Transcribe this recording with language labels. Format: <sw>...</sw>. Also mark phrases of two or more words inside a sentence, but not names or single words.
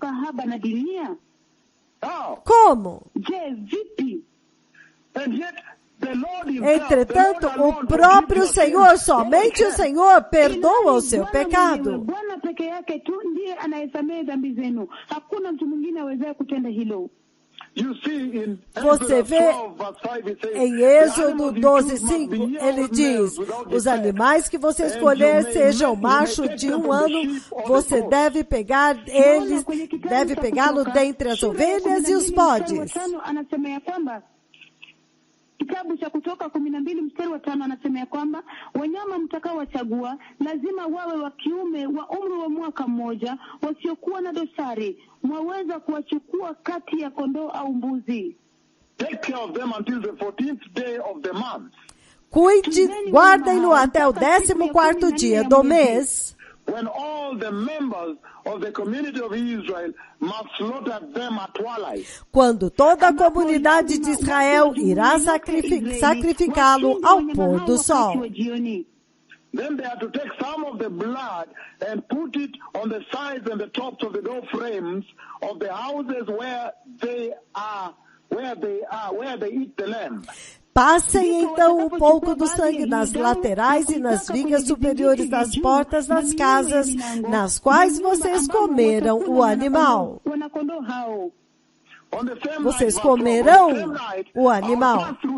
<pt>Como? Entretanto, o próprio Senhor, somente o Senhor, perdoa o seu pecado.</pt> <sw>Bwana peke yake tu ndiye anayesamehe dhambi zenu. Hakuna mtu mwingine awezaye kutenda hilo.</sw> <pt>Você vê em Êxodo 12:5, ele diz, os animais que você escolher sejam macho de 1 ano, você deve pegar eles, deve pegá-lo dentre as ovelhas e os bodes.</pt> <sw>Kitabu cha Kutoka 12 mstari wa 5 anasema ya kwamba wanyama mtakaowachagua lazima wawe wa kiume wa umri wa mwaka mmoja, wasiokuwa na dosari. Mwaweza kuwachukua kati ya kondoo au mbuzi.</sw> <en>Take care of them until the 14th day of the month.</en> <pt>Cuide, guardem-no até o 14º dia do mês.</pt> <en>When all the members of the community of Israel must slaughter them at twilight.</en> <pt>Quando toda a comunidade de Israel irá sacrificá-lo ao pôr do sol.</pt> <en>Then they are to take some of the blood and put it on the sides and the tops of the door frames of the houses where they eat the lamb.</en> <pt>Passem então um pouco do sangue nas laterais e nas vigas superiores das portas das casas, nas quais vocês comeram o animal. Vocês comerão o animal.</pt>